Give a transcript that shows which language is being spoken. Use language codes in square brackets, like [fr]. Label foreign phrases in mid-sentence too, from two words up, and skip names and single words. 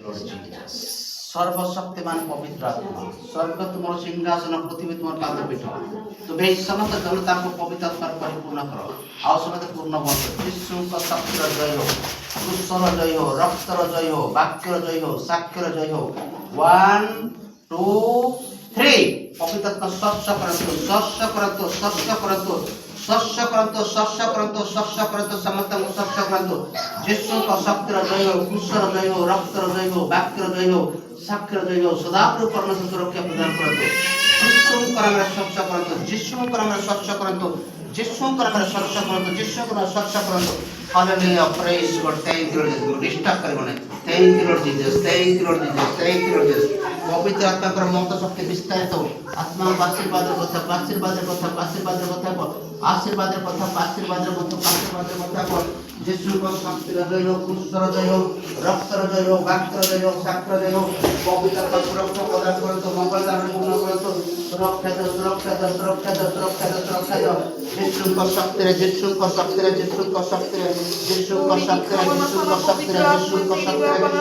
[bn] সর্বশক্তিমান পবিত্র আত্মা স্বর্গ তোমার সিংহাসন পৃথিবী তোমার পাদপীঠ তুমি এই সমস্ত জনতাকে পবিত্র আত্মার পরিপূর্ণ কর [or] ଆଉ ସମସ୍ତେ ପୂର୍ଣ୍ଣ ହୁଅନ୍ତୁ ଯୀଶୁଙ୍କ ଶକ୍ତିର ଜୟ ହଉ କୃଷ୍ଣର ଜୟ ହଉ ରକ୍ତର ଜୟ ହଉ ବାକ୍ୟର ଜୟ ହଉ ସାକ୍ଷ୍ୟର ଜୟ ହଉ 1 2 3 ପବିତ୍ର ଆତ୍ମା ସ୍ପର୍ଶ କରନ୍ତୁ ସ୍ପର୍ଶ କରନ୍ତୁ ସ୍ପର୍ଶ କରନ୍ତୁ ସ୍ପର୍ଶ କରନ୍ତୁ ସ୍ପର୍ଶ କରନ୍ତୁ ସ୍ପର୍ଶ କରନ୍ତୁ ସମସ୍ତଙ୍କୁ ସ୍ପର୍ଶ କରନ୍ତୁ ଯୀଶୁଙ୍କ ଶକ୍ତିର ଜୟ ହଉ କୃଷ୍ଣର ଜୟ ହଉ ରକ୍ତର ଜୟ ହଉ ବାକ୍ୟର ଜୟ ହଉ ସାକ୍ଷ୍ୟର ଜୟ ହଉ ସଦାପ୍ରଭୁ ପରମେଶ୍ୱର ସୁରକ୍ଷା ପ୍ରଦାନ କରନ୍ତୁ ଯୀଶୁଙ୍କର ନାମରେ ସ୍ପର୍ଶ କରନ୍ତୁ ଯୀଶୁଙ୍କର ନାମରେ ସ୍ପର୍ଶ କରନ୍ତୁ ଯୀଶୁଙ୍କର ନାମରେ ସ୍ପର୍ଶ କରନ୍ତୁ ଯୀଶୁଙ୍କର ନାମରେ ସ୍ପର୍ଶ କରନ୍ତୁ [en] Hallelujah, praise God, thank you Lord Jesus. Disturb କରିବନି thank you Lord Jesus, thank you Lord Jesus, thank you Lord Jesus. [or] ପବିତ୍ର ଆତ୍ମାଙ୍କର ମହତ ଶକ୍ତି ବିସ୍ତାରିତ ହଉ ଆତ୍ମାଙ୍କ ଆଶୀର୍ବାଦର କଥା ଆଶୀର୍ବାଦର କଥା ଆଶୀର୍ବାଦର କଥା ଆଶୀର୍ବାଦର କଥା ଆଶୀର୍ବାଦର କଥା ଆଶୀର୍ବାଦର କଥା ଯୀଶୁଙ୍କ ଶକ୍ତିର ଜୟ ହଉ କୃଷ୍ଣର ଜୟ ହଉ ରକ୍ତର ଜୟ ହଉ ବାକ୍ୟର ଜୟ ହଉ ସାକ୍ଷ୍ୟର ଜୟ ହଉ ପବିତ୍ର ଆତ୍ମା ସୁରକ୍ଷା ପ୍ରଦାନ କରନ୍ତୁ ମଙ୍ଗଳ ଦାନ ପୂର୍ଣ୍ଣ କରନ୍ତୁ ସୁରକ୍ଷା ଦିଅ ସୁରକ୍ଷା ଦିଅ ସୁରକ୍ଷା ଦିଅ ସୁରକ୍ଷା ଦିଅ ସୁରକ୍ଷା ଦିଅ ଯୀଶୁଙ୍କ ଶକ୍ତିରେ ଯୀଶୁଙ୍କ ଶକ୍ତିରେ ଯୀଶୁଙ୍କ ଶକ୍ତିରେ ଯୀଶୁଙ୍କ ଶକ୍ତିରେ ଯୀଶୁଙ୍କ ଶକ୍ତିରେ ଯୀଶୁଙ୍କ ଶକ୍ତିରେ